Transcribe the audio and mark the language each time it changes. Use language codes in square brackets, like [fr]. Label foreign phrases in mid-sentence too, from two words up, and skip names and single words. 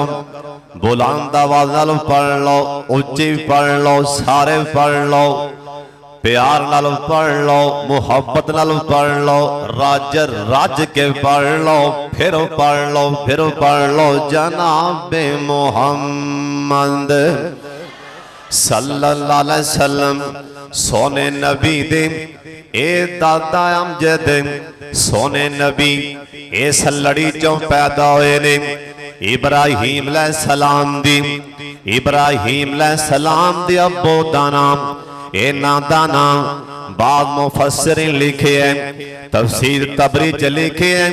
[pa] بلند آواز نال پڑھ لو، اچی پڑھ لو، سارے پڑھ لو، پیار نال پڑھ لو، محبت نال پڑھ لو، رج رج کے پڑھ لو، پھر پڑھ لو، پھر پڑھ لو. جنابِ محمد [ar] صلى الله عليه وسلم [pa] سوہنے نبی دے اے دادا امجد سوہنے نبی اس لڑی چوں پیدا ہوئے نے. ابراہیم علیہ السلام دی، ابراہیم علیہ السلام دے ابو دا نام، انہاں دا نام بعد مفسرین لکھے ہے، تفسیر طبری چ لکھے ہے.